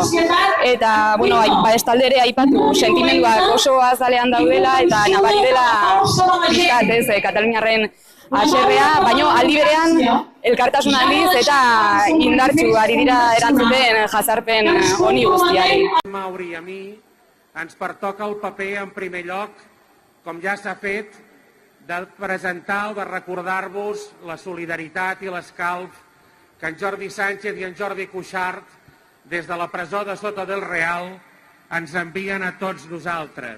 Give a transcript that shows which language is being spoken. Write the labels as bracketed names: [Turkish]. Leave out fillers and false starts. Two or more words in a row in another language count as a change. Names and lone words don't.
[Basque] Eta, bestalde ere aipatu sentimenduak oso azalean daudela eta nabari dela pixkat ez Kataluniarren aserrea, baino aldi berean elkartasun handiz eta indartsu ari dira erantzuten jazarpen honi guztiari. [Catalan] Mauri, a mi ens pertoca el paper en primer lloc, com ja s'ha fet, de presentar o de recordar-vos la solidaritat i l'escalf que en Jordi Sánchez i en Jordi Cuixart, des de la presó de Soto del Real, ens envien a tots nosaltres.